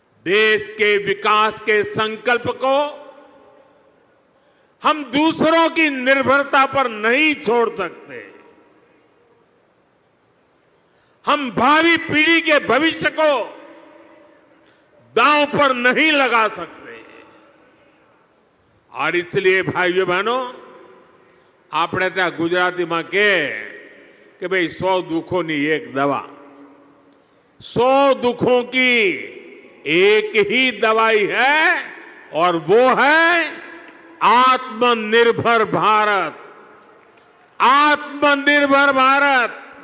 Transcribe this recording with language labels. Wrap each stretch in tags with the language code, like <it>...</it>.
<hi>देश के विकास के संकल्प को हम दूसरों की निर्भरता पर नहीं छोड़ सकते। हम भावी पीढ़ी के भविष्य को दांव पर नहीं लगा सकते। और इसलिए भाइयों बहनों,</hi> <gu>આપણે ત્યાં ગુજરાતીમાં કે ભાઈ 100 દુઃખોની એક દવા।</gu> <hi>100 दुखों की एक ही दवाई है और वो है आत्मनिर्भर भारत। आत्मनिर्भर भारत।</hi>